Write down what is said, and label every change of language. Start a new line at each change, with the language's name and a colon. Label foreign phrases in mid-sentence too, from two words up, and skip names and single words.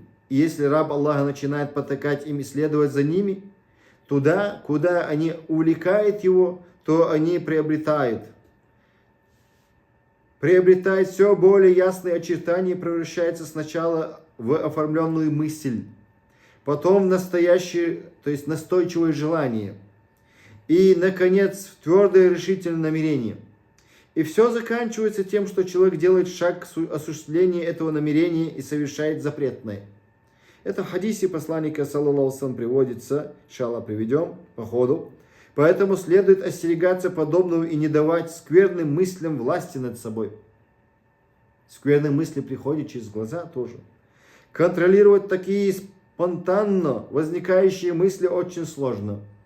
Russian: И если раб Аллаха начинает потакать им и следовать за ними, туда, куда они увлекают его, то они приобретают все более ясные очертания и превращается сначала в оформленную мысль, потом в настоящее, то есть настойчивое желание, и, наконец, в твердое решительное намерение. И все заканчивается тем, что человек делает шаг к осуществлению этого намерения и совершает запретное. Это в хадисе посланника,
Arabic: صلى الله عليه وسلم,
Russian: приводится, иншаллах приведем по ходу. Поэтому следует остерегаться подобного и не давать скверным мыслям власти над собой. Скверные мысли приходят через глаза тоже. Контролировать такие спонтанно возникающие мысли очень сложно.